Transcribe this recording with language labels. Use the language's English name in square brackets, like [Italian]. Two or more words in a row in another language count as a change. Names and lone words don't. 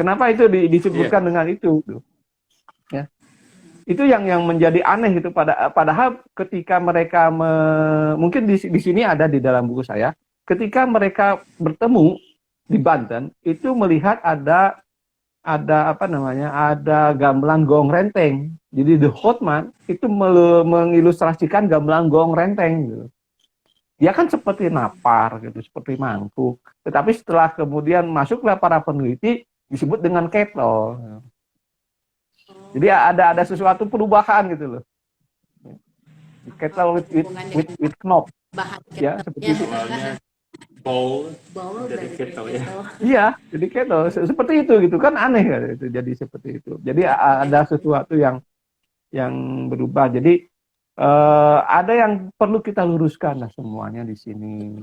[Indonesian] Kenapa itu disebutkan dengan itu? Ya. Itu yang menjadi aneh itu padahal ketika mereka mungkin di sini ada di dalam buku saya, ketika mereka bertemu di Banten itu melihat ada gamelan gong renteng. Jadi The Hotman itu mengilustrasikan gamelan gong renteng gitu. Dia kan seperti napar gitu, seperti mangkuk. Tetapi setelah kemudian masuklah para peneliti disebut dengan kettle. Jadi ada sesuatu perubahan gitu loh. [English] Kettle with knob. [Indonesian] Ya, seperti itu. Bowl dari kettle ya. Iya, jadi kettle seperti itu gitu kan, aneh kan itu jadi seperti itu. Jadi ada sesuatu yang berubah. Jadi ada yang perlu kita luruskan lah semuanya di sini.